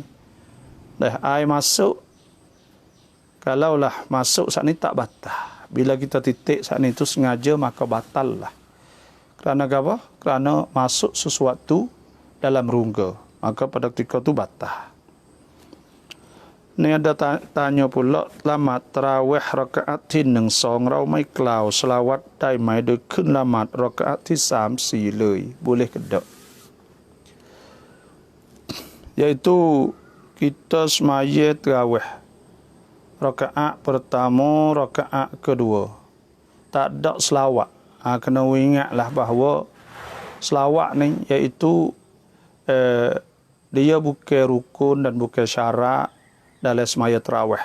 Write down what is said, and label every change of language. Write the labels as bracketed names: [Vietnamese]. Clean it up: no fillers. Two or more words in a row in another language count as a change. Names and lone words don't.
[Malay] Air masuk, kalaulah masuk saat ni tak batal. Bila kita titik saat ni tu sengaja, maka batal lah. Kerana apa? Kerana masuk sesuatu dalam rongga, maka pada ketika tu batal. Ni ada tanya pula, lamat tarawih rakaat [Thai] ที่1 2เราไม่กล่าวสลาวัตได้ไหมโดยขึ้นละหมาดรากาอะห์ที่ 3 4 เลย [Malay] boleh ke tak? Iaitu kita semaya tarawih rakaat pertama, rakaat kedua tak ada selawat. Kena ingatlah bahawa selawat ni iaitu dia bukan rukun dan bukan syarat dalam semaya tarawih.